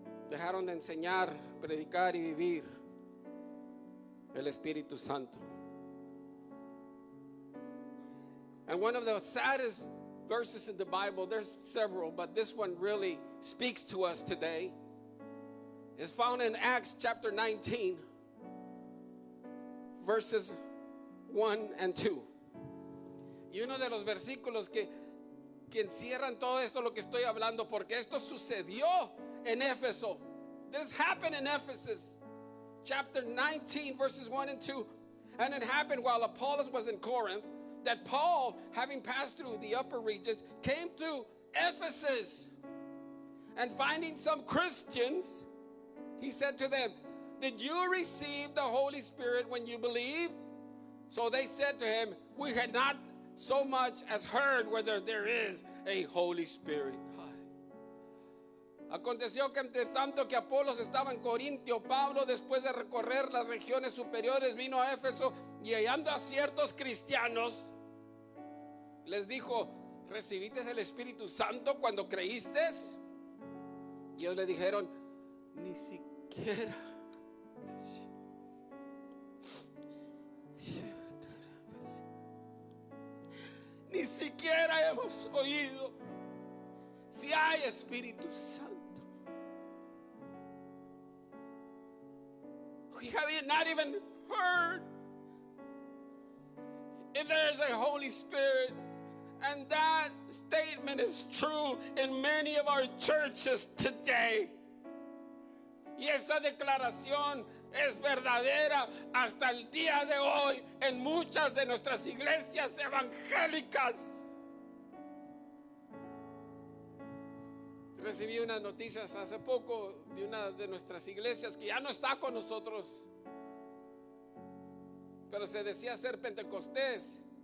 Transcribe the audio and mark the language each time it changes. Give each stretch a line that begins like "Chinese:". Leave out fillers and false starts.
Spanish: Dejaron de enseñar, predicar y vivir el Espíritu Santo.
English: And one of the saddest verses in the Bible, there's several, but this one really speaks to us today, is found in Acts chapter 19, verses 1 and 2.
Spanish: Y uno de los versículos que encierran todo esto lo que estoy hablando, porque esto sucedió en Éfeso.
English: This happened in Ephesus, chapter 19, verses 1 and 2. And it happened while Apollos was in Corinth, that Paul, having passed through the upper regions, came to Ephesus. And finding some Christians, he said to them, "Did you receive the Holy Spirit when you believed?" So they said to him, "We had not so much as heard whether there is a Holy Spirit."
Spanish: Aconteció que entre tanto que Apolos estaba en Corintio, Pablo, después de recorrer las regiones superiores, vino a Éfeso y hallando a ciertos cristianos, les dijo: ¿recibiste el Espíritu Santo cuando creíste? Y ellos le dijeron: ni siquiera. Ni siquiera hemos oído si hay Espíritu Santo.
English: We have not even heard if there is a Holy Spirit. And that statement is true in many of our churches today.
Spanish: Y esa declaración es verdadera hasta el día de hoy en muchas de nuestras iglesias evangélicas. Recibí unas noticias hace poco de una de nuestras iglesias que ya no está con nosotros, pero se decía ser pentecostés.